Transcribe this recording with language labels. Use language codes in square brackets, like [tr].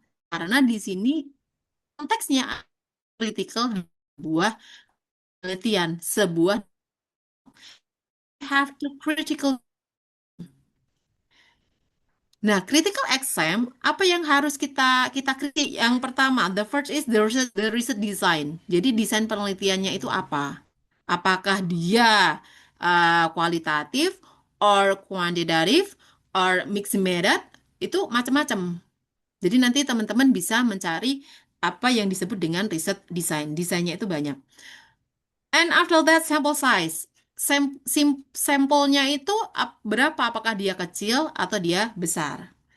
[id] Karena di sini konteksnya critical sebuah penelitian, sebuah [en] have to critical. [id] Nah, critical exam apa yang harus kita kritik? Yang pertama, [en] the first is the research design. [id] Jadi desain penelitiannya itu apa? Apakah dia kualitatif or kuantitatif or mixed method? Itu macam-macam. Jadi nanti teman-teman bisa mencari apa yang disebut dengan research design. Desainnya itu banyak. [en] And after that, sample size. [id] Sampelnya itu berapa? Apakah dia kecil atau dia besar?